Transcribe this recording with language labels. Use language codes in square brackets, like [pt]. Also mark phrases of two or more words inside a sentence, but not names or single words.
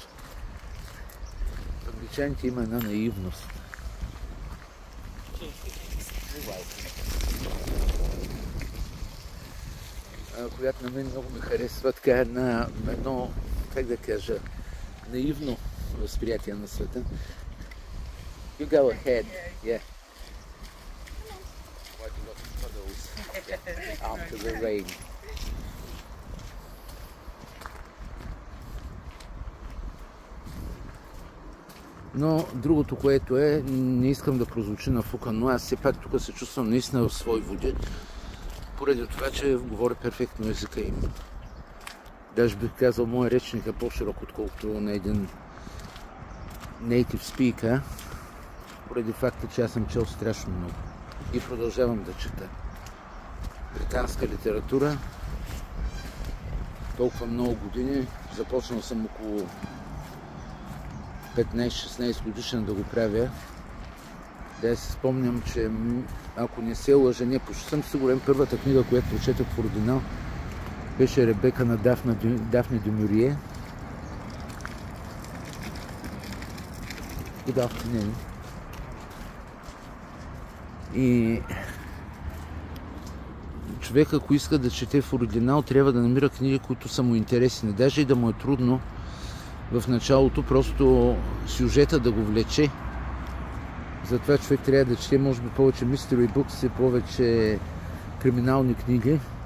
[bg] Англичаните има една наивност. която на мен много ме харесва, така едно, как да кажа, наивно възприятие на света. [en] You go ahead, yeah. Quite a lot of puddles after the rain. [bg] Но другото, което е, не искам да прозвучи на фука, но аз все пак тук се чувствам наистина в свои води, поради това, че говоря перфектно езика им. Даже бих казал, моят речник е по-широк, отколкото на един [en] native speaker, [bg] поради факта, че аз съм чел страшно много и продължавам да чета британска литература толкова много години. Започнал съм около 15-16 годишен да го правя. Да се спомням, че ако не се лъжа, не почти съм сигурен, първата книга, която прочетах в оригинал, беше Ребека на Дафне дю Мюрие. [en] Good afternoon. [bg] И човек, ако иска да чете в оригинал, трябва да намира книги, които са му интересни. Даже и да му е трудно в началото, просто сюжета да го влече. Затова човек трябва да чете, може би, повече [en] mystery books [bg] и повече криминални книги.